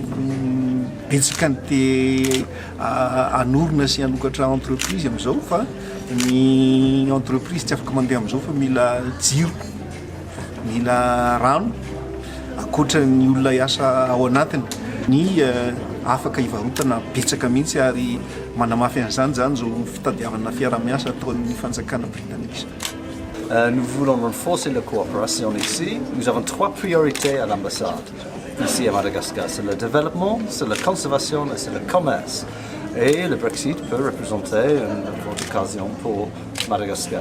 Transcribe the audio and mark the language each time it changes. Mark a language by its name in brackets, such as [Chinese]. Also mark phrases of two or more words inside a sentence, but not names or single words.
[Malagasy] betsaka ny te anorona sy hanokatra entreprise amin'izao fa ny entreprise tsy afaka mandeha amin'izao fa mila jiro, mila rano akoatra ny olona iasa ao anatiny ny afaka hivarotana betsaka mihitsy ary manamafy an'izany zany zao fitadiavana fiara-miasa ataon'ny fanjakana britannique. [French] Nous voulons renforcer la coopération ici. Nous avons 3 priorités à l'ambassade ici à Madagascar. C'est le développement, c'est la conservation et c'est le commerce. Et le Brexit peut représenter une forte occasion pour Madagascar.